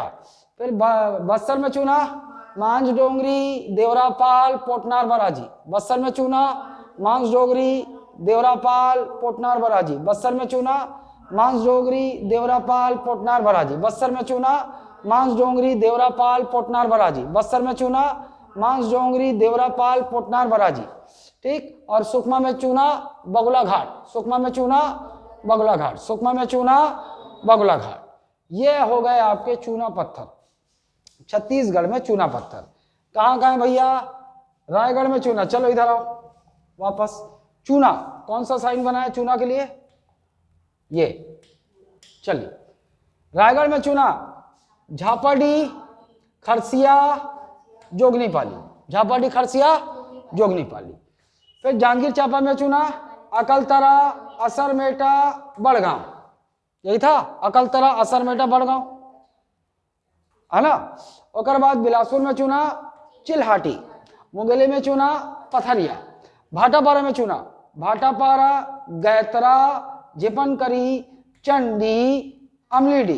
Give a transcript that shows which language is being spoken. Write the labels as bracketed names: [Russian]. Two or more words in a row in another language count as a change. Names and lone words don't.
[Hindi] फिर बस्तर में चूना, मांझ डोंगरी, देवरापाल, पोटनार, बराजी। बस्तर में चूना, मांझ डोंगरी, देवरापाल, पोटनार, बराजी। बस्तर में चूना, मांझ डोंगरी, देवरापाल, पोटनार, बराजी। बस्तर में चूना, मांझ डोंगरी, देवरापाल, पोटनार, बराजी। बस्तर में चूना, मांझ डोंगरी, देवरापाल, पोटनार, बराजी। ठीक, और सुकमा में चूना, बगुला घाट। सुकमा में चूना, बगुला घाट। सुकमा में चूना, बगुला घाट। ये हो गए आपके चूना पत्थर, छत्तीसगढ़ में चूना पत्थर। कहाँ कहाँ है भैया? रायगढ़ में चूना। चलो इधर आओ वापस। चूना कौन सा साइन बना है चूना के लिए? ये। चलिए, रायगढ़ में चूना, झापाडी, खरसिया, जोगनीपाली। झापाडी, खरसिया, जोगनीपाली। फिर जांजगीर चांपा में चूना, अकलतरा, असरमेटा, बड़गांव। यही था, अकलतरा, असरमेटा, बड़गांव, है ना। और बाद बिलासपुर में चूना, चिल्हाटी। मुंगेली में चूना, पथरिया। भाटापारा में चूना, भाटापारा, गैत्रा, झिपनकरी, चंडी, अमलीडी।